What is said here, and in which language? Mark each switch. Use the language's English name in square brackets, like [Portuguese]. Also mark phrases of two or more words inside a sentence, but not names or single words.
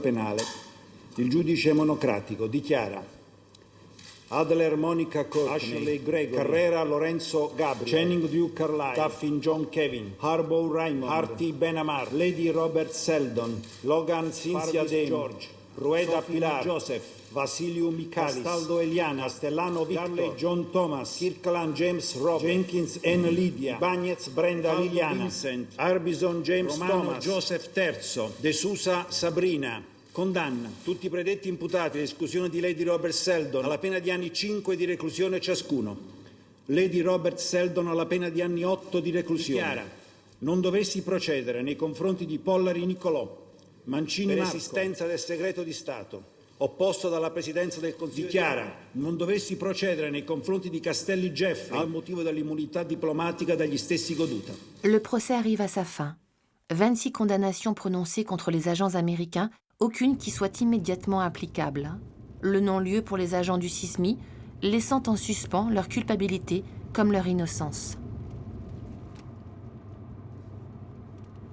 [Italian] penale, il giudice monocratico dichiara Adler Monica Courtney, Ashley Gregory, Carrera Lorenzo Gabriel, Channing Duke Carlyle, Taffin John Kevin, Harbaugh Raymond, Harty Ben Amar, Lady Robert Seldon, Logan Cynthia Dame, George, Rueda Pilar, Joseph, Vasiliu Michalis, Castaldo Eliana, Castellano Victor, Darley John Thomas, Kirkland James Robert, Jenkins N. Lydia, Bagnez Brenda Aldo Liliana, Vincent, Arbison James Romano Thomas, Joseph Terzo, De Sousa Sabrina. Condanna tutti i predetti imputati all'esclusione di Lady Robert Seldon alla pena di anni 5 di reclusione ciascuno. Lady Robert Seldon alla pena di anni 8 di reclusione. Dichiara non dovessi procedere nei confronti di Pollari Nicolò, Mancini per esistenza del segreto di Stato, opposto dalla Presidenza del Consiglio. Dichiara non dovessi procedere nei confronti di Castelli Jeffrey al motivo dell'immunità diplomatica dagli stessi goduta. [French] Le procès arrive à sa fin. 26 condamnations prononcées contre les agents américains, aucune qui soit immédiatement applicable. Le non-lieu pour les agents du Sismi, laissant en suspens leur culpabilité comme leur innocence.